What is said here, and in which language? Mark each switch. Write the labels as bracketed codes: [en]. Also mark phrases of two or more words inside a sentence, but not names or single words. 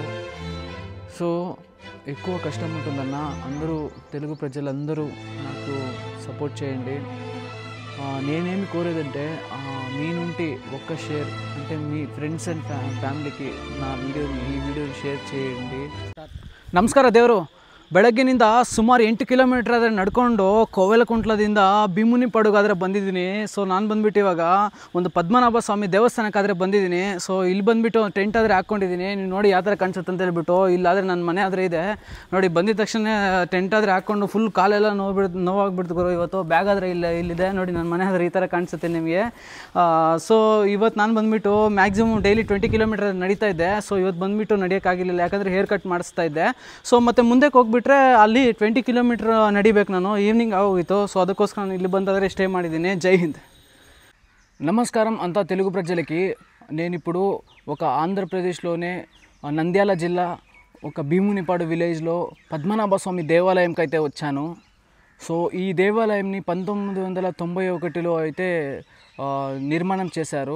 [te] సో ఎక్కువ కష్టం ఉంటుందన్న. అందరూ తెలుగు ప్రజలందరూ నాకు సపోర్ట్ చేయండి. నేనేమి కోరేదంటే మీ నుండి ఒక్క షేర్, అంటే మీ ఫ్రెండ్స్ అండ్ ఫ్యామిలీకి ఈ వీడియోని షేర్ చేయండి. [kn] ನಮಸ್ಕಾರ ದೇವರು. ಬೆಳಗ್ಗಿನಿಂದ ಸುಮಾರು 8 ಕಿಲೋಮೀಟರ್ ಆದರೆ ನಡ್ಕೊಂಡು ಕೋವೆಲಕುಂಟ್ಲದಿಂದ ಭೀಮುನಿಪಾಡುಗಾದರೆ ಬಂದಿದ್ದೀನಿ. ಸೊ ನಾನು ಬಂದುಬಿಟ್ಟು ಇವಾಗ ಒಂದು ಪದ್ಮನಾಭ ಸ್ವಾಮಿ ದೇವಸ್ಥಾನಕ್ಕಾದರೆ ಬಂದಿದ್ದೀನಿ. ಸೊ ಇಲ್ಲಿ ಬಂದುಬಿಟ್ಟು ಟೆಂಟ್ ಆದರೆ ಹಾಕ್ಕೊಂಡಿದ್ದೀನಿ. ನೀವು ನೋಡಿ ಯಾವ ಥರ ಕಾಣಿಸುತ್ತೆ ಅಂತ ಹೇಳ್ಬಿಟ್ಟು. ಇಲ್ಲಾದರೆ ನನ್ನ ಮನೆ ಆದರೆ ಇದೆ ನೋಡಿ. ಬಂದಿದ ತಕ್ಷಣ ಟೆಂಟ್ ಆದರೆ ಹಾಕ್ಕೊಂಡು ಫುಲ್ ಕಾಲೆಲ್ಲ ನೋವಾಗ್ಬಿಡ್ತು ಗುರು ಇವತ್ತು. ಬ್ಯಾಗ್ ಆದರೆ ಇಲ್ಲಿದೆ ನೋಡಿ. ನನ್ನ ಮನೆ ಆದರೆ ಈ ಥರ ಕಾಣಿಸುತ್ತೆ ನಿಮಗೆ. ಸೊ ಇವತ್ತು ನಾನು ಬಂದುಬಿಟ್ಟು ಮ್ಯಾಕ್ಸಿಮಮ್ ಡೈಲಿ 20 ಕಿಲೋಮೀಟರ್ ನಡೀತಾ ಇದ್ದೆ. ಸೊ ಇವತ್ತು ಬಂದುಬಿಟ್ಟು ನಡೆಯೋಕ್ಕಾಗಿರಲಿಲ್ಲ, ಯಾಕಂದರೆ ಹೇರ್ ಕಟ್ ಮಾಡಿಸ್ತಾ ಇದ್ದೆ. ಸೊ ಮತ್ತು ಮುಂದೆ ಹೋಗ್ಬಿಟ್ರೆ ಅಲ್ಲಿ 20 ಕಿಲೋಮೀಟರ್ ನಡಿಬೇಕು ನಾನು. ಈವ್ನಿಂಗ್ ಆಗೋಗಿತ್ತು. ಸೊ ಅದಕ್ಕೋಸ್ಕರ ನಾನು ಇಲ್ಲಿ ಬಂದಾದರೆ స్టే ಮಾಡಿದ್ದೀನಿ. [te] జై హింద్. నమస్కారం అంతా తెలుగు ప్రజలకి. నేను ఇప్పుడు ఒక ఆంధ్రప్రదేశ్లోనే నంద్యాల జిల్లా ఒక భీమునిపాడు విలేజ్లో పద్మనాభ స్వామి దేవాలయంకి అయితే వచ్చాను. సో ఈ దేవాలయంని 1991లో అయితే నిర్మాణం చేశారు.